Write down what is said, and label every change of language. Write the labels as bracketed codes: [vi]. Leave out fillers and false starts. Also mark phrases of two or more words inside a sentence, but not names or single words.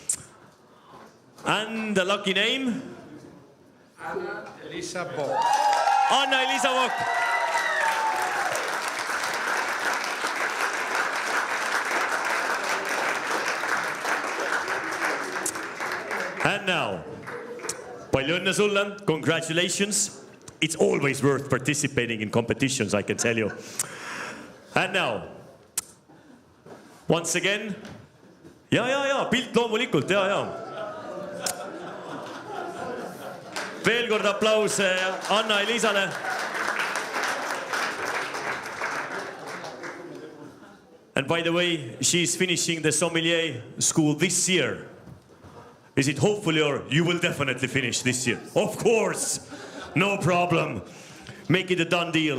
[en] And the lucky name? Anna Elisa Bock. Anna Elisa Bock. And now, [et] palju õnne sulle, [en] congratulations. It's always worth participating in competitions, I can tell you. And now, once again, [et] ja, pilt loomulikult, ja. Veel kord aplaus Anna Elisale. [en] And by the way, she's finishing the sommelier school this year. Is it hopefully or you will definitely finish this year? Of course, no problem. Make it a done deal.